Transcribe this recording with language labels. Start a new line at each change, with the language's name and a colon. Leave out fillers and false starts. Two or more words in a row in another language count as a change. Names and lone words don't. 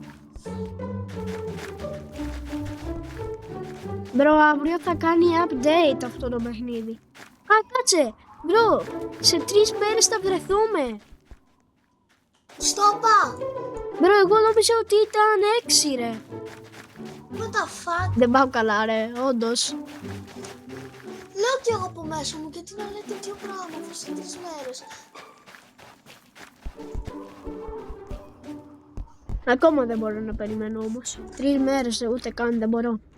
Greek: Μπρο, αύριο θα κάνει update αυτό το παιχνίδι. Α, κάτσε. Μπρο, σε 3 μέρες θα βρεθούμε. Στόπα! Μπρο, εγώ νόμιζα ότι ήταν 6, ρε.
English: What the fuck?
Greek: Δεν πάω καλά, ρε, όντως. Λέω κι εγώ από μέσα μου, γιατί να λέτε τέτοιο πράγμα αφού σε 3 μέρες. Ακόμα δεν μπορώ να περιμένω όμως. 3 μέρες ούτε καν δεν μπορώ.